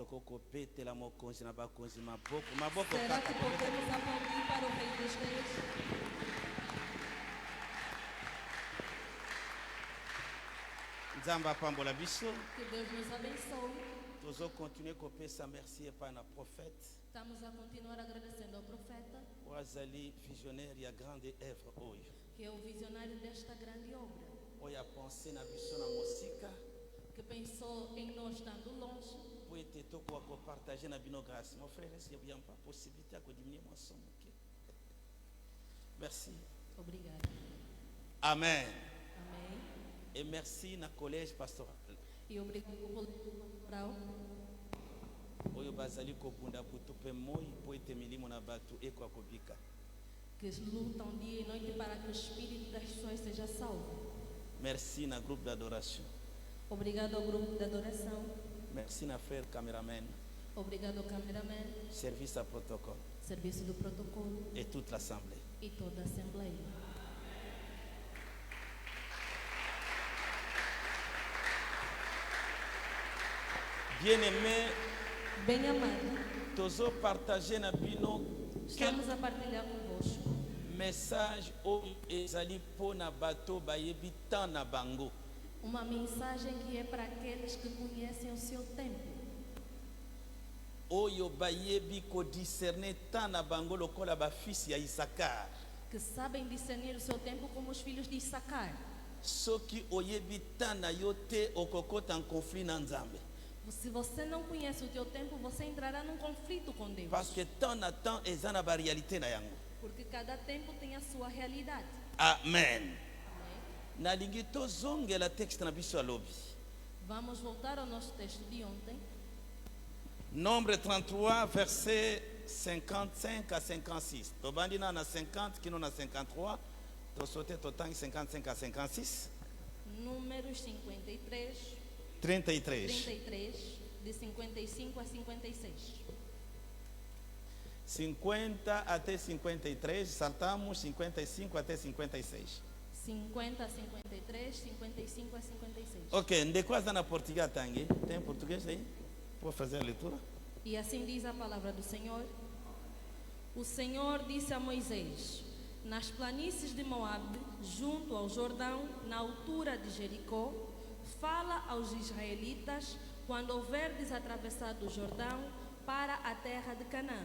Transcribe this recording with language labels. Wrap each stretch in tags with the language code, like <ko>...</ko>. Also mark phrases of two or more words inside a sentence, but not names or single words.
<ln>kopetela mokonzi na bakonzi maboko</ln> <pt>Será</pt> <ln>kaka</ln> <pt>que podemos aplaudir para o Rei dos Reis?</pt> <ln>nzambe apambola biso</ln> <pt>Que Deus nos abençoe.</pt> <ln>tozokontinue kopesa merci epai na prophète</ln> <pt>Estamos a continuar agradecendo ao profeta,</pt> <ln>oyo azali visionnaire ya</ln> <fr>grande œuvre</fr> <ln>oyo</ln> <pt>que é o visionário desta grande obra,</pt> <ln>oyo apense na biso na mosika</ln> <pt>que pensou em nós estando longe,</pt> <ln>po ete tokoka kopartage na bino</ln> <fr>grâce mon frère est-ce qu'il y a pas possibilité</fr> <ln>ya kodiminue mwa somo moke merci</ln> <pt>obrigada.</pt> <ln>amen</ln> <pt>Amém.</pt> <fr>et merci na collège pastoral</fr> <pt>E obrigado ao coletivo pastoral</pt> <ln>oyo bazali kobunda butu mpe moi po ete milimo na bato ekoka kobika</ln> <pt>que lutam dia e noite para que o espírito das pessoas seja salvo.</pt> <fr>merci na groupe d'adoration</fr> <pt>Obrigado ao grupo de adoração.</pt> <fr>merci na frère cameraman</fr> <pt>Obrigado ao cameraman,</pt> <fr>service à protocole</fr> <pt>serviço do protocolo</pt> <fr>et toute l'assemblée</fr> <pt>e toda a Assembleia.</pt> <fr>bien-aimé</fr> <pt>Bem amado,</pt> <ln>tozopartage na bino</ln> <pt>estamos a partilhar convosco</pt> <ln>message oyo ezali mpo na bato bayebi temps na bango</ln> <pt>uma mensagem que é para aqueles que conhecem o seu tempo,</pt> <ln>oyo bayebi kodiscerne temps na bango lokola bafisi ya isakar</ln> <pt>que sabem discernir o seu tempo como os filhos de Issacar.</pt> <ln>soki oyebi temps na yo te okokota</ln> <fr>en conflit</fr> <ln>na nzambe</ln> <pt>Se você não conhece o teu tempo, você entrará num conflito com Deus.</pt> <ln>parce que temps na temps eza na baréalité na yango</ln> <pt>Porque cada tempo tem a sua realidade.</pt> <ln>amen</ln> <pt>Amém?</pt> <ln>nalingi tozongela texte na biso ya lobi</ln> <pt>Vamos voltar ao nosso texto de ontem.</pt> <fr>Nombre 33 verset 55 à 56</fr> <ln>tobandi na 50 kino na 53 tosote totangi 55 à 56</ln> <pt>Números 53, 33 33, de 55 a 56. 50 até 53 saltamos 55 até 56 50 a 53, 55 a 56. ok</pt> <ln>ndeko aza na português atangi</ln> <pt>tem português aí vou fazer a leitura E assim diz a palavra do Senhor. O Senhor disse a Moisés: nas planícies de Moabe, junto ao Jordão, na altura de Jericó, fala aos israelitas quando houverdes atravessado o Jordão para a terra de Canaã.</pt>